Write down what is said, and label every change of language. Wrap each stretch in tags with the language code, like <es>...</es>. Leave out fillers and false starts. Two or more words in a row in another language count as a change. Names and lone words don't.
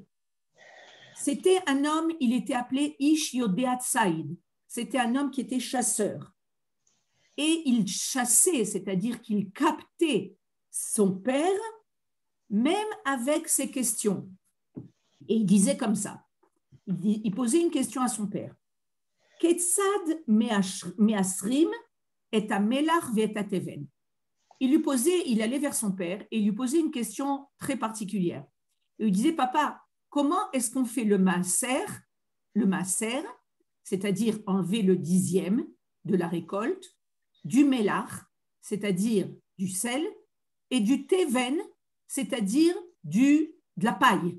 <fr>C'était un homme, il était appelé</fr> <he>איש יודע ציד.</he> <fr>C'était un homme qui était chasseur. Et il chassait, c'est-à-dire qu'il captait son père, même avec ses questions. Et il disait comme ça, il posait une question à son père.</fr> <he>כיצד מעשרים את המלח ואת התבן.</he> <fr>Il allait vers son père et il lui posait une question très particulière. Il lui disait, papa, comment est-ce qu'on fait le maaser, c'est-à-dire enlever le 10e de la récolte, du melach, c'est-à-dire du sel, et du teven, c'est-à-dire de la paille.</fr>